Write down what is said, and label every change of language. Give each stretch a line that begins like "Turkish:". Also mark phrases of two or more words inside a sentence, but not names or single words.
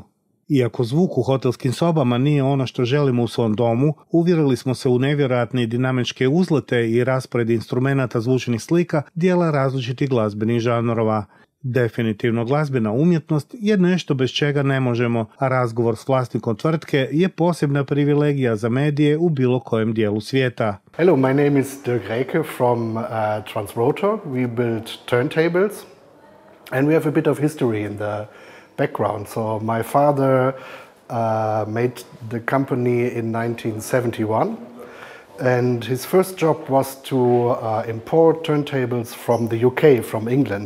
Croatian: Iako zvuk u hotelskim sobama nije ono što želimo u svom domu, uvjerili smo se u nevjerojatne dinamičke uzlete i raspored instrumenata zvučnih slika dijela različitih glazbenih žanrova. Definitivno glazbena umjetnost je nešto bez čega ne možemo, a razgovor s vlasnikom tvrtke je posebna privilegija za medije u bilo kojem dijelu svijeta.
English: Hello, my name is Dirk Räke from Transrotor. We build turntables and we have a bit of history in the background. So my father made the company in 1971. And his first job was to import turntables from the UK, from England.